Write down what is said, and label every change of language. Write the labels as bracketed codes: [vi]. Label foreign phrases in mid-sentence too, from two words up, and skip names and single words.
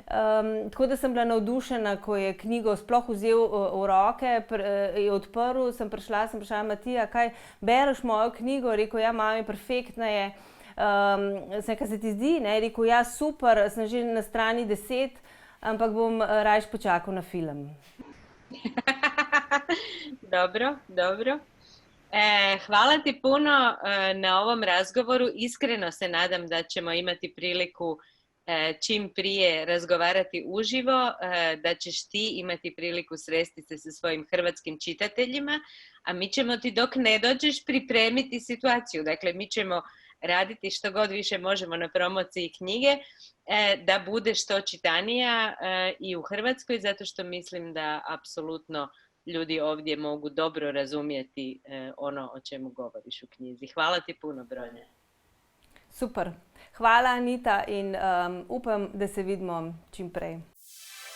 [sl] Tako da sem bila navdušena, ko je knjigo sploh vzel v roke, je odprl, sem prišla, Matija, kaj bereš mojo knjigo? Rekel, ja, mami, perfektna je. Kaj se ti zdi? Rekel, ja, super, sem že na strani 10, ampak bom rajš počakal na film. [hr] Dobro, dobro. Hvala ti puno na ovom razgovoru. Iskreno se nadam da ćemo imati priliku čim prije razgovarati uživo, da ćeš ti imati priliku sresti se sa svojim hrvatskim čitateljima, a mi ćemo ti dok ne dođeš pripremiti situaciju. Dakle, mi ćemo raditi što god više možemo na promociji knjige, da bude što čitanija i u Hrvatskoj, zato što mislim da apsolutno ljudi ovdje mogu dobro razumjeti ono o čemu govoriš u knjizi. Hvala ti puno, Bronja. [sl] Super. Hvala, Anita, in upam, da se vidimo čim prej.